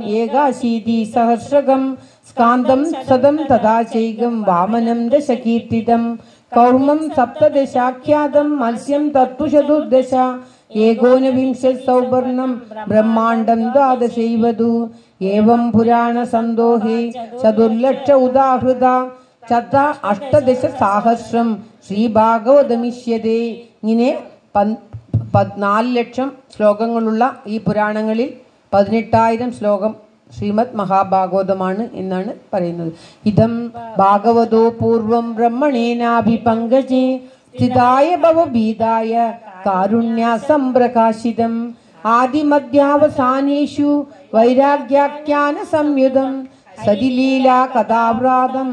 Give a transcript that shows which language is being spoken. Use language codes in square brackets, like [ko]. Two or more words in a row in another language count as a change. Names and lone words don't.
[sa] एकाशीति सहस्रकं स्कान्दं शतं तथा चैकं वामनं दशकीर्तितं कौर्मं सप्तदशाख्यातं मत्स्यं तत्तु चतुर्दश एकोनविंश सौवर्णं ब्रह्माण्डं द्वादशैवधु एवं पुराणसन्दोहे चतुर्लक्ष उदाहृता चता अष्टदश साहस्रं ശ്രീഭാഗവതമിഷ്യതേ. [ml] ഇങ്ങനെ 4 ലക്ഷം ശ്ലോകങ്ങളുള്ള ഈ പുരാണങ്ങളിൽ 18,000 ശ്ലോകം ശ്രീമദ് മഹാഭാഗവതമാണ് എന്നാണ് പറയുന്നത്. [sa] ഇതം ഭാഗവതോ പൂർവം ബ്രഹ്മണേനാഭിപങ്കജേ സ്ഥിതായ ഭവഭീതായ കാരുണ്യസംപ്രകാശിതം ആദിമധ്യാവസാനേഷു വൈരാഗ്യാഖ്യാന സംയുതം സതിലീലാ കഥാവ്രാതം